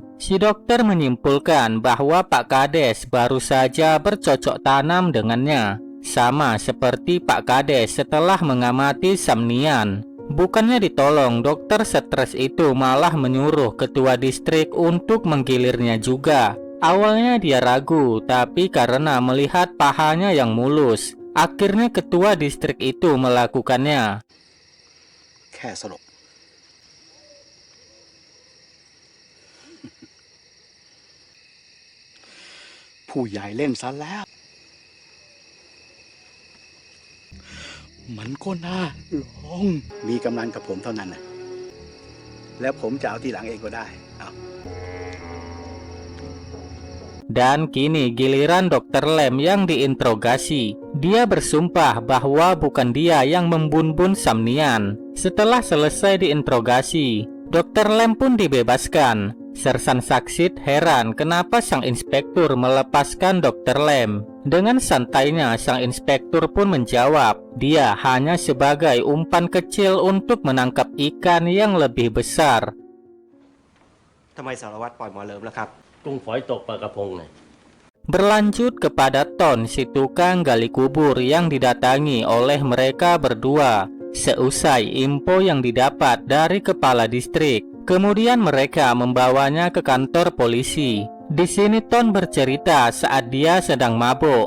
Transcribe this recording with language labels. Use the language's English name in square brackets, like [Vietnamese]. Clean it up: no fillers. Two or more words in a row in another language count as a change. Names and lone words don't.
[Indonesian] Si dokter menyimpulkan bahwa Pak Kades baru saja bercocok tanam dengannya, sama seperti Pak Kades setelah mengamati Samnian. Bukannya ditolong, dokter stres itu malah menyuruh ketua distrik untuk menggilirnya juga. Awalnya dia ragu, tapi karena melihat pahanya yang mulus, akhirnya ketua distrik itu melakukannya. [Thai] แค่สลบ ผู้ใหญ่เล่นซะแล้ว มันก็น่าลอง มีกำนันกับผมเท่านั้นนะแล้วผมจะเอาทีหลังเองก็ได้ [Indonesian] Dan kini giliran Dr. Lem yang diinterogasi. Dia bersumpah bahwa bukan dia yang membunbun Samnian. Setelah selesai diinterogasi, Dr. Lem pun dibebaskan. Sersan Saksit heran kenapa sang inspektur melepaskan Dr. Lem. Dengan santainya sang inspektur pun menjawab, dia hanya sebagai umpan kecil untuk menangkap ikan yang lebih besar. [Thai] ทำไมสารวัตรปล่อยหมอเหลิมล่ะครับ กุ้งฝอยตกปลากระพงเนี่ย [Indonesian] Berlanjut kepada Ton, si tukang gali kubur yang didatangi oleh mereka berdua. Seusai info yang didapat dari kepala distrik, kemudian mereka membawanya ke kantor polisi. Di sini Ton bercerita saat dia sedang mabuk.